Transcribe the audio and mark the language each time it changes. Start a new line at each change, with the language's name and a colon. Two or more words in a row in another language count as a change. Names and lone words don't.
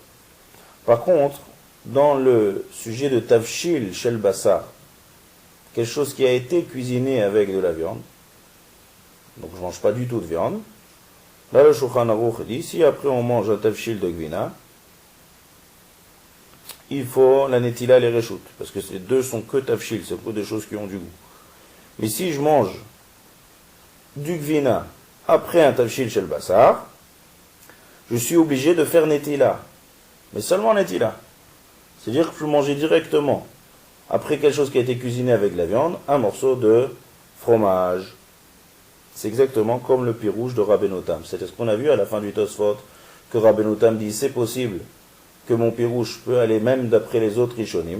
French: Par contre, dans le sujet de
Hebrew: תבשיל של בשר,
French: quelque chose qui a été cuisiné avec de la viande, donc je ne mange pas du tout de viande, là, le Shulchan Aruch dit, si après on mange un tafshil de gvina, il faut la netila et les reshut, parce que ces deux sont que tafshil, c'est que des choses qui ont du goût. Mais si je mange du gvina après un
Hebrew: תבשיל של בשר,
French: je suis obligé de faire netila, mais seulement netila. C'est-à-dire que je peux manger directement, après quelque chose qui a été cuisiné avec la viande, un morceau de fromage. C'est exactement comme le pirouche de Rabbeinu Tam. C'est ce qu'on a vu à la fin du Tosfot, que Rabbeinu Tam dit, c'est possible que mon pirouche peut aller même d'après les autres Rishonim.